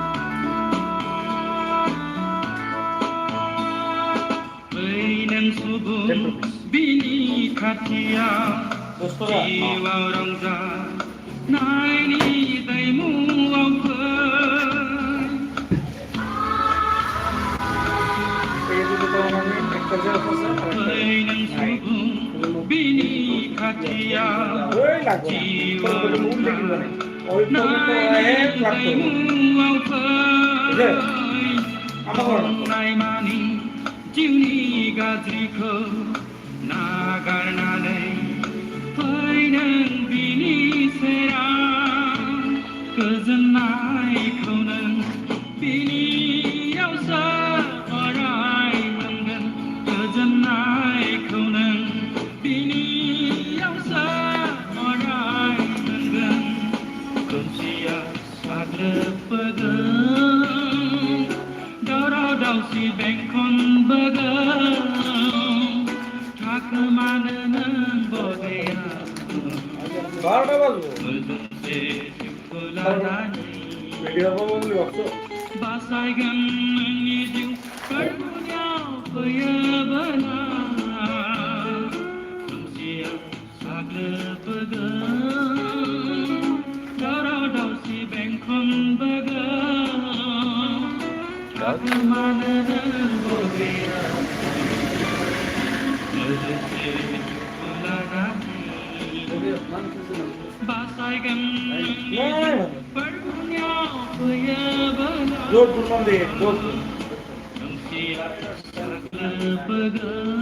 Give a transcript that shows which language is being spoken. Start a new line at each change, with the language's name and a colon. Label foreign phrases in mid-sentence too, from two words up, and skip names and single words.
Bodo: बै नों सुबुं खाथियाव दोस्तोरा जिउआव रंजा नायनि दैमुआव फै
Bangla: এই দুটো তো মানে একটা জায়গা আছে
Bodo: फै नों सुबुं बिनि खाथियाव
Bangla: ওই লাগবে
Bodo: जिउआव
Bangla: না উল্টে
Bodo: रंजा
Bangla: দিবেন ওই তো এক লাগবে
Bodo: दैमुआव फै
Bangla: আমার
Bodo: नायमानि जिउनि गाज्रिखौ नागारनानै फै नों बिनि सेराव गोजोननायखौ नों बिनियावसो अराय मोनगोन गोजोननायखौ नों बिनियावसो अराय मोनगोन खोमसिया साग्लोबबोगोन दावराव दावसि बेंखनबोगोन थाखोमानो नों बबेया
Bangla: বারোটা বাজবো
Bodo: मोनसे जिउखौ लानानै
Bangla: ভিডিও বন্ধ করছো
Bodo: बासायगोन नोंनि जिउ फोरबोयाव फैयोबोला खोमसिया साग्लोबबोगोन दावराव दावसि बेंखनबोगोन थाखोमानो नों बबेया मोनसे जिउखौ लानानै बासायगोन नोंनि जिउ फोरबोयाव फैयोबोला
Bangla: জোর দুর্মান দিয়ে জোর
Bodo: खोमसिया साग्लोबबोगोन